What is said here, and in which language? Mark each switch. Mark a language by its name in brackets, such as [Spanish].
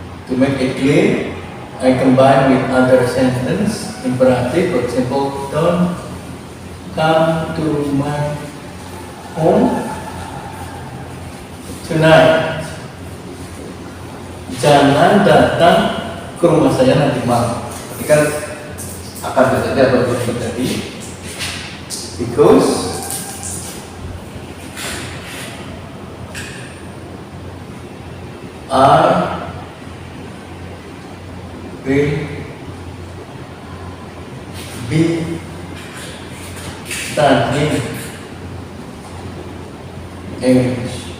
[English] To make it clear, I combine with other sentence imperative. For example, don't come to my home tonight. [Indonesian] Jangan datang ke rumah saya nanti malam. Ini kan akan terjadi atau belum terjadi? [English] Because I will be studying English.